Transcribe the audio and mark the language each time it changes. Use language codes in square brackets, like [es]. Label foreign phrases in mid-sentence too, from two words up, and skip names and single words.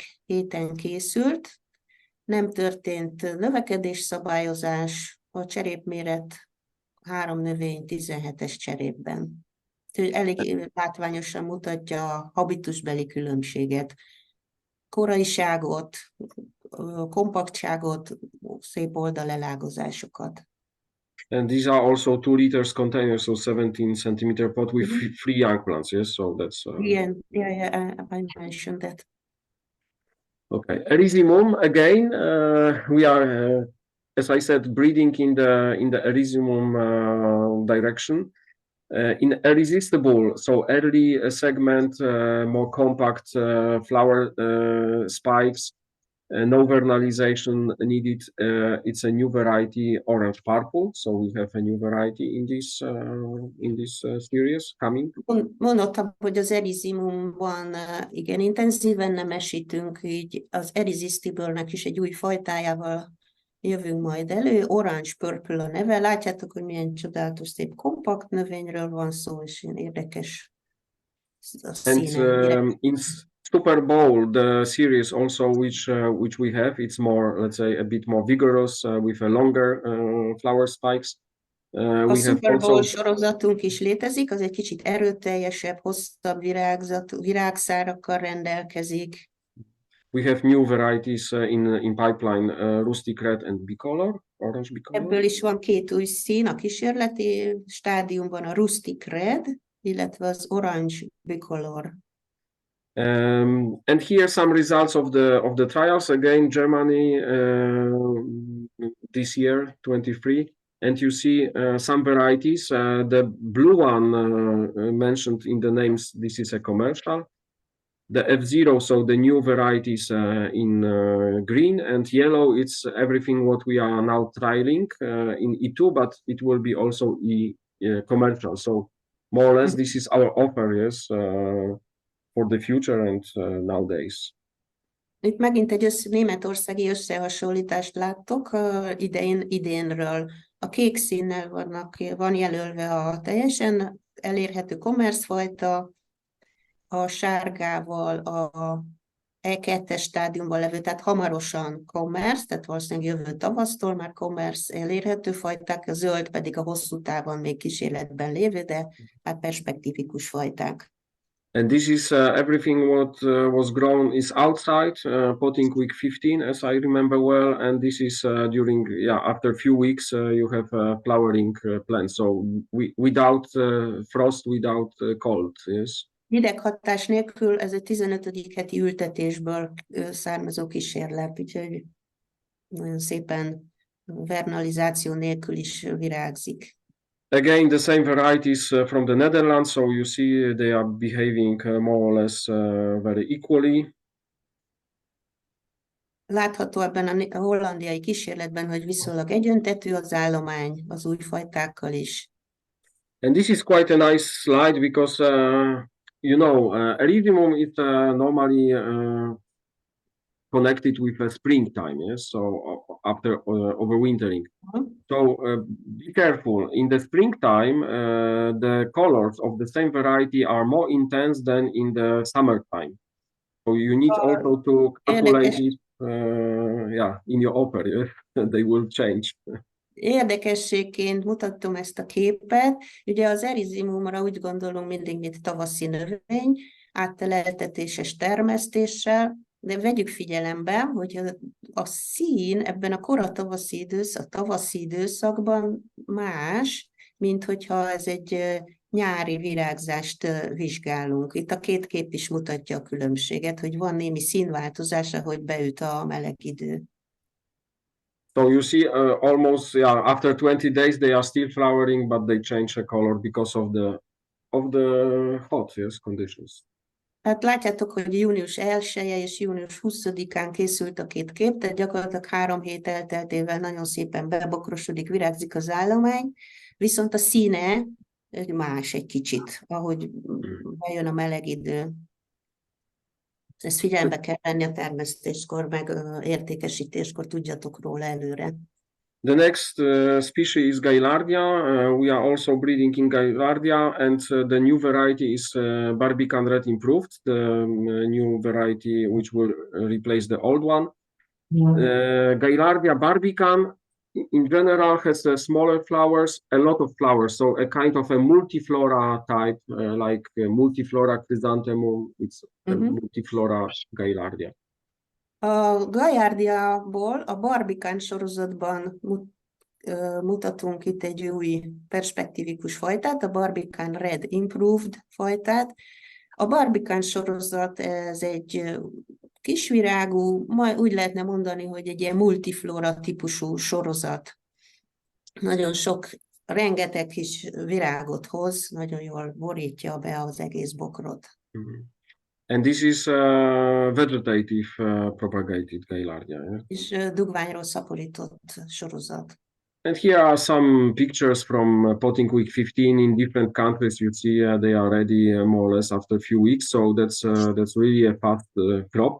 [hu] héten készült, nem történt növekedésszabályozás, a cserépméret 3 növény 17-es cserépben. Elég látványosan mutatja a habitusbeli különbséget, koraiságot, kompaktságot, szép oldalelágozásokat. [en] And these are also 2 liters containers, so 17 centimeter pot with 3 young plants. Yes, so that's. Yeah, I mentioned that. Okay, Erysimum again. We are, as I said, breeding in the Erysimum direction. In irresistible, so early segment, more compact flower spikes. No vernalization needed. It's a new variety, orange purple. So we have a new variety in this series coming. [hu] Mondottam, hogy az Erysimumban igen intenzíven nemesítünk, így az Irresistible-nek is egy új fajtájával jövünk majd elő. Orange purple a neve. Látjátok, hogy milyen csodálatos, szép kompakt növényről van szó, és ilyen érdekes a színe. [en] And in Super Bowl, the series also which we have, it's more, let's say, a bit more vigorous with a longer flower spikes. [hu] A Super Bowl sorozatunk is létezik, az egy kicsit erőteljesebb, hosszabb virágszárakkal rendelkezik. [en] We have new varieties in pipeline, rustic red and bicolor, orange bicolor. [hu] Ebből is van 2 új szín a kísérleti stádiumban, a rustic red, illetve az orange bicolor. [en] And here some results of the trials again, Germany this year 23, and you see some varieties. The blue one mentioned in the names, this is a commercial. The F0, so the new varieties in green, and yellow, it's everything what we are now trialing in E2, but it will be also commercial. So more or less this is our offer, yes, for the future and nowadays. [hu] Itt megint egy németországi összehasonlítást láttok idénről. A kék színnel van jelölve a teljesen elérhető commerce fajta, a sárgával a E2-es stádiumban levő, tehát hamarosan commerce, tehát valószínűleg jövő tavasztól már commerce elérhető fajták, a zöld pedig a hosszú távon még kísérletben lévő, de hát perspektívikus fajták. [en] And this is everything what was grown is outside, potting week 15, as I remember well. And this is during, after a few weeks, you have flowering plants. So without frost, without cold, yes. [hu] Hideghatás nélkül ez egy 15. heti ültetésből származó kísérlet, úgyhogy nagyon szépen vernalizáció nélkül is virágzik. [en] Again, the same varieties from the Netherlands, so you see they are behaving more or less very equally. [hu] Látható ebben a hollandiai kísérletben, hogy viszonylag egyöntetű az állomány az új fajtákkal is. [en] And this is quite a nice slide because you know, Erysimum is normally connected with springtime. Yes, so after overwintering. So be careful. In the springtime, the colors of the same variety are more intense than in the summertime. So you need also to calculate it, in your offer. Yes? They will change. [hu] Érdekességként mutattam ezt a képet. Ugye az erizimumra úgy gondolom mindig, mint tavaszi növény, átteleltetéses termesztéssel, de vegyük figyelembe, hogy a szín ebben a koratavaszi tavaszi időszakban más, mint hogyha ez egy nyári virágzást vizsgálunk. Itt a két kép is mutatja a különbséget, hogy van némi színváltozás, ahogy beüt a meleg idő. [en] So you see, almost after 20 days they are still flowering, but they change the color because of the hot conditions. [hu] Hát látjátok, hogy június 1-e és június 20-án készült a két kép, tehát gyakorlatilag 3 hét elteltével nagyon szépen bebokrosodik, virágzik az állomány, viszont a színe más egy kicsit, ahogy bejön a meleg idő. Ezt figyelembe kell venni a termesztéskor, meg értékesítéskor, tudjatok róla előre. [en] The next species is Gaillardia. We are also breeding in Gaillardia, and the new variety is Barbican Red Improved, the new variety which will replace the old one. Gaillardia Barbican in general has smaller flowers, a lot of flowers, so a kind of a multiflora type, like multiflora chrysanthemum. It's a multiflora Gaillardia. [hu] A Gaillardiából a Barbican sorozatban mutatunk itt egy új perspektívikus fajtát, a Barbican Red Improved fajtát. A Barbican sorozat, ez egy kisvirágú, majd úgy lehetne mondani, hogy egy ilyen multiflora típusú sorozat. Nagyon sok, rengeteg kis virágot hoz, nagyon jól borítja be az egész bokrot. [en] And this is vegetative propagated Gaillardia. Yeah? [hu] És dugványról szaporított sorozat. [en] And here are some pictures from potting week 15 in different countries. You see they are ready more or less after a few weeks, so that's really a fast crop.